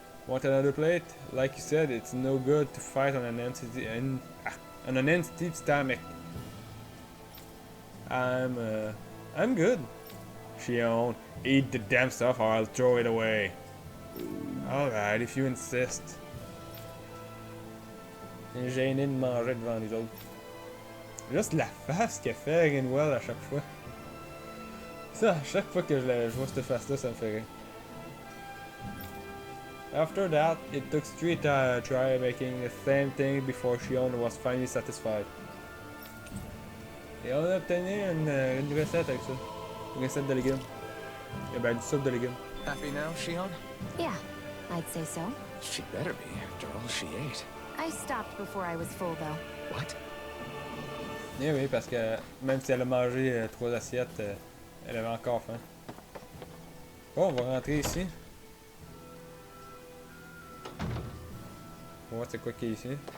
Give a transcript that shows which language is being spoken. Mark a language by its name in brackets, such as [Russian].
[English] Want another plate? Like you said, it's no good to fight on an empty stomach. I'm good. Shion, eat the damn stuff or I'll throw it away. Alright, if you insist. [French] Gêné de manger devant les autres. Juste la face qu'elle fait Rinwell à chaque fois. Ça, à chaque fois que je vois cette face-là, ça me fait rire. [English] After that, it took 3 try making the same thing before Shion was finally satisfied. [French] Et on a obtenu une recette avec ça. Une recette de légumes. Et ben, du soupe de légumes. [English] Happy now, Shion? Yeah, I'd say so. She better be, after all she ate. I stopped before I was full, though. What? [French] Eh oui, parce que même si elle a mangé 3 assiettes, elle avait encore faim. Bon, on va rentrer ici. On va voir c'est quoi qui est ici.